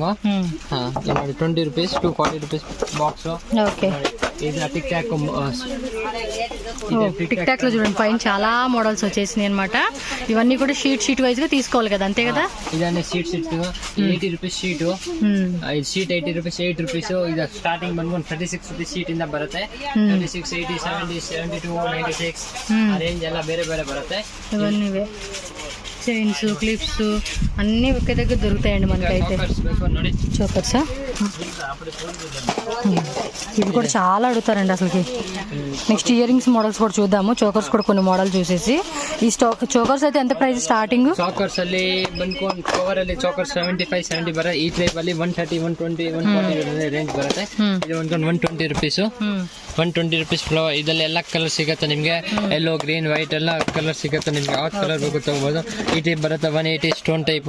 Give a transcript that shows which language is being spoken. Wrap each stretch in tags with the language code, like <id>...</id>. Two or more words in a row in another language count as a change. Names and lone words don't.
<en>ನೋಡಿ 20 rupees to 40 rupees box.</en> <te>ఓకే. ఇది టిక్ టాక్. టిక్ టాక్ లో చూడండి పైన చాలా మోడల్స్ వచ్చేసినాయి అనమాట. ఇవన్నీ కూడా</te> <en>sheet wise</en> <te>గా తీసుకోవాలి కదా, అంతే కదా.</te> <kn>ಇದನ್ನೇ షీట్ 80</kn> <en>rupees sheet.</en> <kn>ಇದು ಶೀಟ್ 80 ರೂಪೀಸ್, 8 ರೂಪೀಸ್. ಇದು ಸ್ಟಾರ್ಟಿಂಗ್ ಬಂದ್ಕೊಂಡು 36</kn> <en>rupees sheet</en> <kn>ಇಂದ ಬರುತ್ತೆ. 36, 80, 70, 72, 96 ಆ ರೇಂಜ್ ಎಲ್ಲ ಬೇರೆ ಬೇರೆ ಬರುತ್ತೆ.</kn> <te>ఇవన్నీ</te> <en>chains, clips</en> <te>అన్ని ఒకే దగ్గర దొరుకుతాయండి మనకైతే.</te> <kn>ನೋಡಿ</kn> <te>చోకర్సా? ఇవి కూడా చాలా అడుగుతారండి అసలుకి.</te> <en>next earrings models</en> <te>కూడా చూద్దాము. చోకర్స్ కూడా కొన్ని మోడల్ చూసేసి. ఈ చోకర్స్ అయితే ఎంత</te> <en>price starting?</en> <kn>చాకర్స్ ಅಲ್ಲಿ ಬಂದ್ಕೊಂಡು ಕವರ್ ಅಲ್ಲಿ చాకರ್ಸ್ 75, 70 ಬರುತ್ತೆ. ಈ ಟೈಪ್ ಅಲ್ಲಿ 130, 120, 140 ರೇಂಜ್ ಬರುತ್ತೆ. ಇದು ಬಂದ್ಕೊಂಡು 120 ರೂಪೀಸ್. 120</kn> <en>rupees flower.</en> <kn>ಇದರಲ್ಲಿ ಎಲ್ಲ ಕಲರ್ ಸಿಗುತ್ತೆ ನಿಮಗೆ.</kn> <en>yellow, green, white</en> <kn>ಎಲ್ಲ ಕಲರ್ ಸಿಗುತ್ತೆ ನಿಮಗೆ. ಯಾವ ಕಲರ್ ಬೇಕು ತಗೋಬಹುದು. ಈ ಟೈಪ್ ಬರುತ್ತೆ 180</kn> <en>stone type.</en>